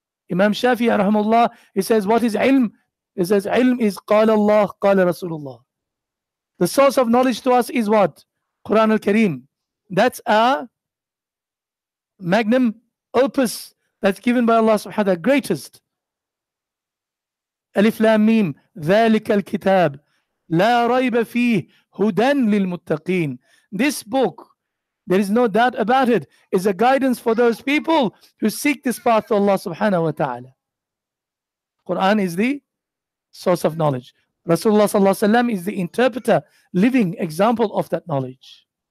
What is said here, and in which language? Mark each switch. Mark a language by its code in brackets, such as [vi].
[en] Imam Shafi'i rahimahullah, he says, what is ilm? He says, ilm is [ar] قال الله قال [en] Rasulullah. The source of knowledge to us is what? Quran al-Kareem. That's our magnum opus that's given by Allah subhanahu wa ta'ala, greatest. [ar] Alif Lam Mim, ذلك الكتاب لا ريب فيه هدى للمتقين. [en] This book, there is no doubt about it, is a guidance for those people who seek this path to Allah subhanahu wa ta'ala. Quran is the source of knowledge. Rasulullah sallallahu alaihi wasallam is the interpreter, living example of that knowledge.